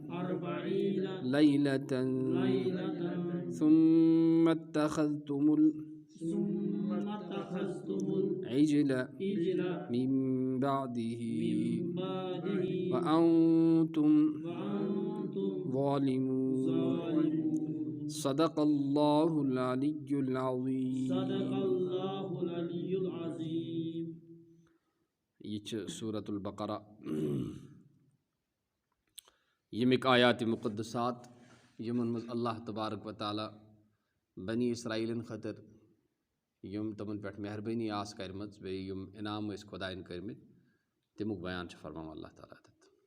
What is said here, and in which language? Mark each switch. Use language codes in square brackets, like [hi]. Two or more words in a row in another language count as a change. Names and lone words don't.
[ar] ليلة ثم اتخذتم العجل من بعده وأنتم ظالمون صدق الله العلي العظيم. [ks] یہ چھِ سورة البقرہ ییٚمِکۍ آیات مقدسات یِمن منٛز اللہ تبارک و تعالیٰ بنی اسرائیلن خٲطرٕ یِم تِمن پٮ۪ٹھ مہربٲنی آسہٕ کَرِمٕژ بیٚیہِ یِم انعام ٲسۍ خۄدایَن کٔرمٕتۍ تمیُک بیان چھُ فرماوان اللہ تعالیٰ تَتھ.